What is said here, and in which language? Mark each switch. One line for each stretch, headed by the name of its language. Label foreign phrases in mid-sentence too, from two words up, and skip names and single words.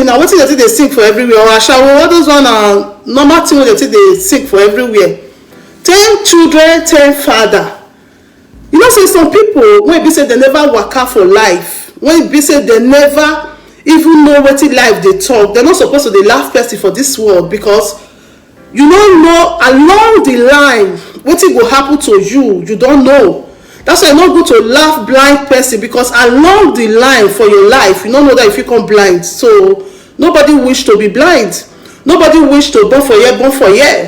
Nigerian Pidgin: Na wetin dem dey sing for everywhere. Or ashawo, all those one na normal thing wey dem dey sing for everywhere. 10 children, 10 father. You know, say some people when be say they never waka for life, when be say they never even know wetin life dey talk, they're not supposed to dey laugh person for this world, because you don't know along the line wetin go happen to you. You don't know. That's why it's not good to laugh blind person, because along the line for your life, you don't know that if you come blind. So nobody wish to be blind. Nobody wish to born for year.